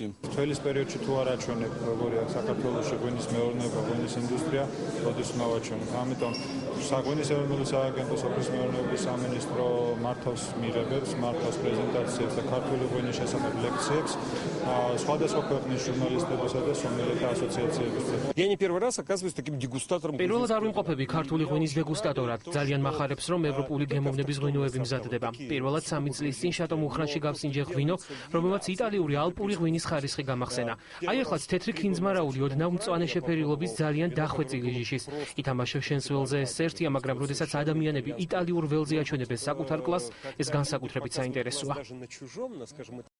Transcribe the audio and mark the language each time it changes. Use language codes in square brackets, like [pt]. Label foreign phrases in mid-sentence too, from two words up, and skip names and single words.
[ka] რთველის პერიოდში თუ არ აჩვენებ, როგორია საქართველოში ღვინის მეურნეობა, ღვინის ინდუსტრია, როდის მოვაჩვენებ. ამიტომ საღვინის ეროვნული სააგენტო, სოფლის მეურნეობის სამინისტრო მართავს მიღებებს, მართავს პრეზენტაციებს და ქართული ღვინის შესახებ ლექციებს სხვადასხვა ქვეყნის ჟურნალისტებისა და სომიელთა ასოციაციებისთვის. [ru] Я не первый раз оказываюсь таким дегустатором. [ka] პირველად არ ვიმყოფები ქართული ღვინის დეგუსტატორად. ძალიან მახარებს, რომ ევროპული გემოვნების ღვინოები მზადდება. პირველად 3 წლის წინ შატო მუხრანში გავსინჯე ღვინო, რომელმაც იტალიური ალპური ღვინის ხარისხი გამახსენა. აი ახლაც თეთრი ქინძმარაული ოდნავ მწვანე შეფერილობის ძალიან დახვეწილი ჯიშის. ითამაშე შენს ველზე ეს ერთია, მაგრამ როდესაც ადამიანები იტალიურ ველზე აჩვენებენ საკუთარ კლასს, ეს განსაკუთრებით საინტერესოა.